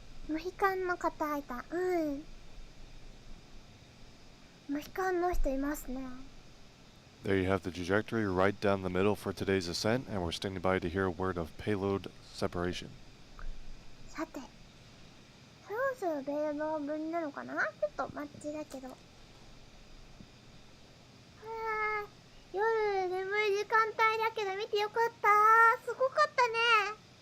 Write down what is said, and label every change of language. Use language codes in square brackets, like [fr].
[ja] モヒカンの方いた。うん。モヒカンの人いますね。 [en] There you have the trajectory right down the middle for today's ascent, and we're standing by to hear a word of payload separation. [ja] さて、そろそろベルの分なのかな？ちょっと待ちだけど。夜眠い時間帯だけど見てよかった。すごかったね。